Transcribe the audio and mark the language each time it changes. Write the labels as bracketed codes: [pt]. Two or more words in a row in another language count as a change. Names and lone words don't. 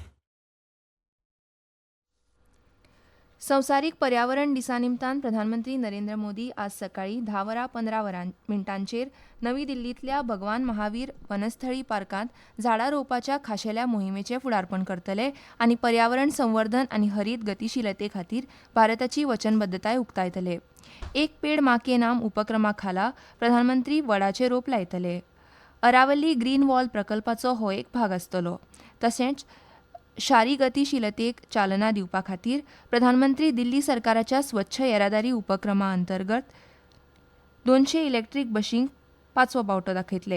[kok] संवसारीक पर्यावरण दिसा निमतान प्रधानमंत्री नरेंद्र मोदी आज सकाळी 10:15 नवी दिल्लींतल्या भगवान महावीर वनस्थळी पार्कांत झाडां रोवपाच्या खाशेल्या मोहिमेचें फुडारपण करतले आनी पर्यावरण संवर्धन आनी हरीत गतीशीलते खातीर भारताची वचनबद्धताय उक्तायतले. एक पेड मां के नाम उपक्रमा खाला प्रधानमंत्री वडाचे रोप लायतले. अरावली ग्रीन वॉल प्रकल्पाचो हो एक भाग आसतलो. तशेंच शारी गतीशीलतेक चालना दिवपा खातीर प्रधानमंत्री दिल्ली सरकाराच्या स्वच्छ येरादारी उपक्रमा अंतर्गत 200 इलेक्ट्रीक बशींक 5वो पावटो दाखयतले.